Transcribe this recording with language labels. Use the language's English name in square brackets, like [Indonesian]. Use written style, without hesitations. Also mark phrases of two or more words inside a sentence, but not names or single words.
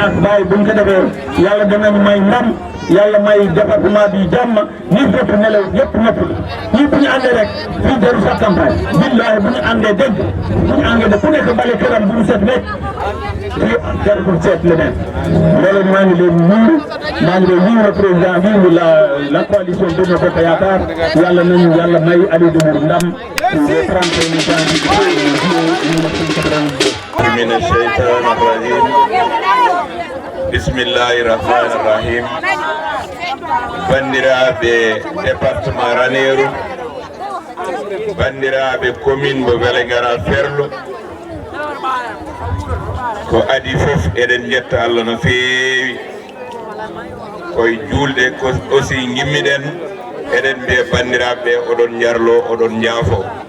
[Wolof] ak baay buñ ko defee yàlla danañu may ndam yàlla may département bi jàmm ñi fépp nelaw ñëpp ñëpp ñii bu ñu àndee rek fii deru sa campagne billahi bu ñu àndee dégg bu ñu àndee de ku nekk bale këram bu ñu set rek fii jar pour seet leneen loolu maa ngi leen nuyu maa ngi leen nuyu [French] le président [Wolof] bi [French] la coalition [Wolof] Benno Bokk Yaakaar yàlla nañu yàlla may Aliou Dembourou ndam [French] le 31 janvier [Arabic] من الشيطان الرجيم بسم الله الرحمن الرحيم [Fula] bandiraɓe département Ranérou bandiraɓe commune mo Vélingara Ferlo ko adi fof eɗen jetta Allah no feewi koye julde ko aussi gimmiɗen eɗen mbiya bandiraɓe oɗon jarlo oɗon jaafo